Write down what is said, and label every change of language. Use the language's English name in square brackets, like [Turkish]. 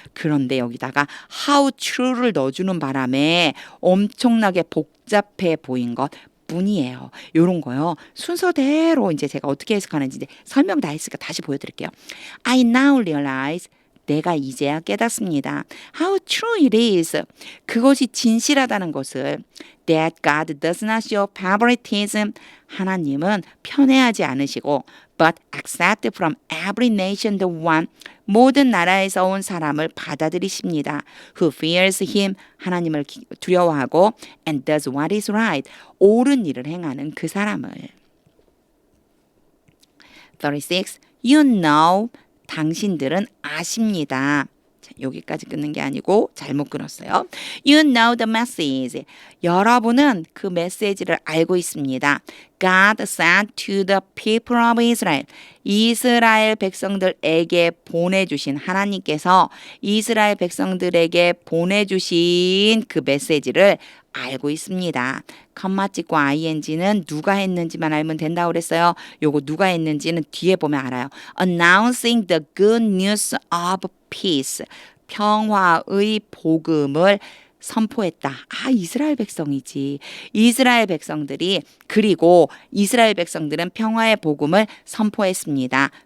[Korean] 그런데 여기다가 how true를 넣어주는 바람에 엄청나게 복잡해 보인 것 뿐이에요. 요런 거요. 순서대로 이제 제가 어떻게 해석하는지 이제 설명 다 했으니까 다시 보여드릴게요. [English] I now realize. [Korean] 내가 이제야 깨닫습니다. [English] How true it is. [Korean] 그것이 진실하다는 것을. [English] That God does not show favoritism. [Korean] 하나님은 편애하지 않으시고 [English] but accept from every nation the one. [Korean] 모든 나라에서 온 사람을 받아들이십니다. [English] Who fears him. [Korean] 하나님을 두려워하고 [English] and does what is right. [Korean] 옳은 일을 행하는 그 사람을. 36. [English] You know. [Korean] 당신들은 아십니다. 자, 여기까지 끊는 게 아니고 잘못 끊었어요. [English] You know the message. [Korean] 여러분은 그 메시지를 알고 있습니다. [English] God sent to the people of Israel. [Korean] 이스라엘 백성들에게 보내주신 하나님께서 이스라엘 백성들에게 보내주신 그 메시지를 알고 있습니다. 컴마 찍고 ing는 누가 했는지만 알면 된다고 그랬어요. 요거 누가 했는지는 뒤에 보면 알아요. [English] Announcing the good news of peace. [Korean] 평화의 복음을 선포했다. 아, 이스라엘 백성이지. 이스라엘 백성들이 그리고 이스라엘 백성들은 평화의 복음을 선포했습니다.